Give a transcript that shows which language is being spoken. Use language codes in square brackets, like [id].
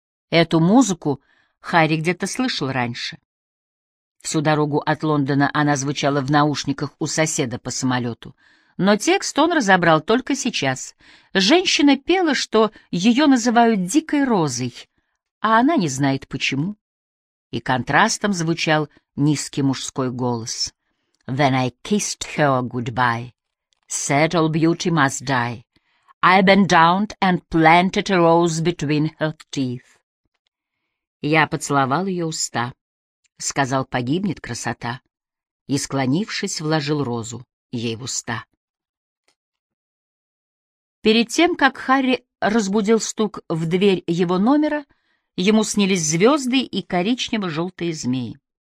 [ru] Эту музыку Харри где-то слышал раньше. Всю дорогу от Лондона она звучала в наушниках у соседа по самолету. Но текст он разобрал только сейчас. Женщина пела, что ее называют «дикой розой», а она не знает почему. И контрастом звучал низкий мужской голос. [en] «When I kissed her goodbye, said all beauty must die, I bent down and planted a rose between her teeth». [ru] «Я поцеловал ее уста», — сказал, «погибнет красота», и, склонившись, вложил розу ей в уста. Перед тем, как Харри разбудил стук в дверь его номера, Ему снились звезды и коричнево-желтые змеи.